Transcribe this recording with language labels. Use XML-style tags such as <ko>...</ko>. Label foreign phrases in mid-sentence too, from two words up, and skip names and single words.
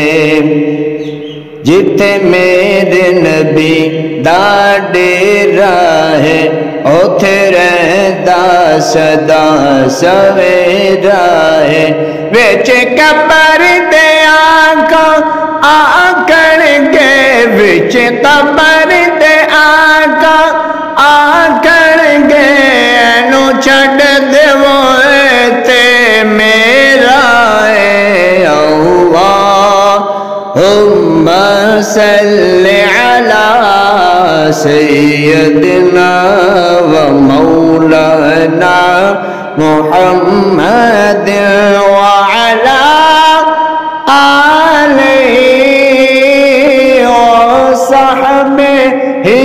<pa>جتے میرے نبی دا ڈیرا ہے اوتھے رہدا سدا سویرا ہے وچ قبر دے آقا آکڑ گے وچ قبر دے آقا آکڑ گے اینو چھڈ دیو تے میرا ہے</pa> <ar>اللہم صل علی سیدنا و مولانا محمد وعلى آله وصحبه</ar>